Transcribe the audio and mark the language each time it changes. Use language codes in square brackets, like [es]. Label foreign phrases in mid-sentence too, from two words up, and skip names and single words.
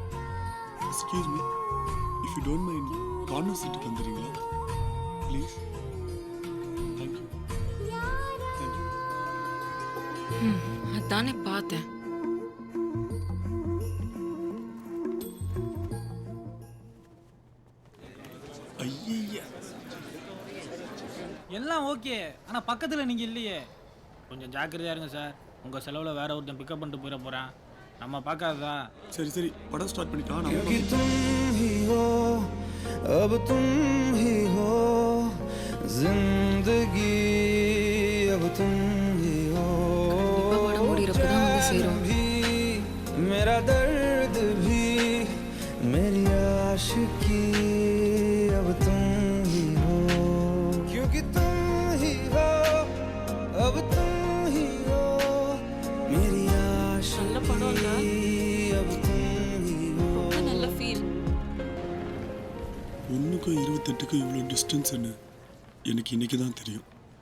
[en] Excuse me, if you don't mind corner seatக்கு வந்துடுறீங்களா ப்ளீஸ்? [ta] தேங்க்யூ. அதானே பார்த்தேன். ஐயா, எல்லாம் ஓகே, ஆனால் பக்கத்தில் நீங்கள் இல்லையே. கொஞ்சம் ஜாக்கிரதையா இருங்க சார். உங்கள் செலவில் வேற ஒருத்தன் பிக்கப் பண்ணிட்டு போயிட போகிறேன். நம்ம பார்க்காததா. சரி சரி, படம் ஸ்டார்ட் பண்ணிட்டான். [hi] तुम ही हो, अब तुम ही हो, जिंदगी अब तुम ही हो, [ta] படம் முடிறப்பதான் வந்து சேரும். [hi] भी मेरा दर्द भी मेरी आशिकी अब तुम ही हो, क्योंकि तुम ही हो, अब तुम ही हो, मेरी आशिकी अब तुम ही हो. [ta] நல்ல ஃபீல். 1க்கும் 28க்கும் இவ்வளோ டிஸ்டன்ஸ்ன்னு எனக்கு இன்னைக்கு தான் தெரியும்.